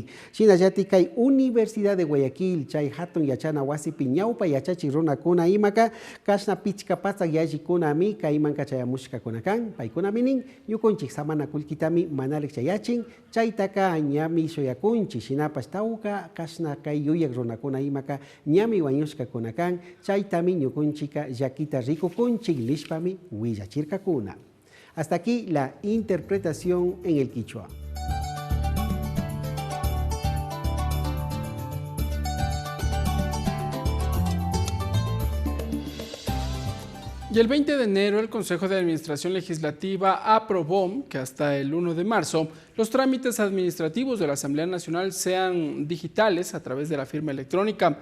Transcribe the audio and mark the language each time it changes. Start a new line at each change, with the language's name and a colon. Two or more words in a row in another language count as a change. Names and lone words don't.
Quechua: Shinayati kay Universidad de Guayaquil, chay hatun yachana wasipi ñawpa yachachis runakuna imaka, kasna pichka pasak yallikunami kaymanka chayamushkakuna kan, paykuna minin, ñukunchik samana kullkitami manarek chayachin, chaytaka ñami shoyakunchi, shinapas tawka kasna kay yuyak runakuna imaka, ñami wañushka kunakan, chaytami ñukunchika llakita rikukunchik lishpami willachirkakuna.
Spanish: Hasta aquí la interpretación en el quichua. Y el 20 de enero el Consejo de Administración Legislativa aprobó que hasta el 1 de marzo los trámites administrativos de la Asamblea Nacional sean digitales a través de la firma electrónica.